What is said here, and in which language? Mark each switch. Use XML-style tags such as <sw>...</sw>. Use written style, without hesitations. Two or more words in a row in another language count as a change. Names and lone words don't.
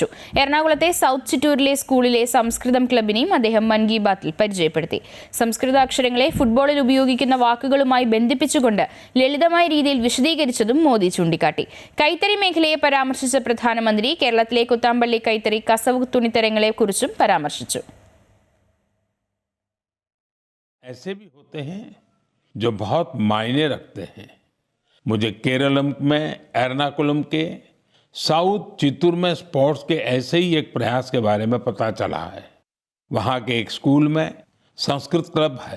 <ml>എറണാകുളത്തെ സൗത്ത് ചിറ്റൂരിലെ സ്കൂളിലെ സംസ്കൃതം ക്ലബിനെയും അദ്ദേഹം മൻ കി ബാത്തിൽ പരിചയപ്പെടുത്തി. സംസ്കൃത അക്ഷരങ്ങളെ ഫുട്ബോളിൽ ഉപയോഗിക്കുന്ന വാക്കുകളുമായി ബന്ധിപ്പിച്ചുകൊണ്ട് ലളിതമായ രീതിയിൽ വിശദീകരിച്ചതും മോദി ചൂണ്ടിക്കാട്ടി. കൈത്തറി മേഖലയെ പരാമർശിച്ച പ്രധാനമന്ത്രി കേരളത്തിലെ കുത്താമ്പള്ളി കൈത്തറി കസവ് തുണിത്തരങ്ങളെക്കുറിച്ചും പരാമർശിച്ചു.</ml> <hi>ऐसे भी होते हैं जो बहुत मायने रखते हैं. मुझे केरलम में एर्नाकुलम के साउथ चित्तूर में स्पोर्ट्स के ऐसे ही एक प्रयास के बारे में पता चला है. वहाँ के एक स्कूल में संस्कृत क्लब है.</hi>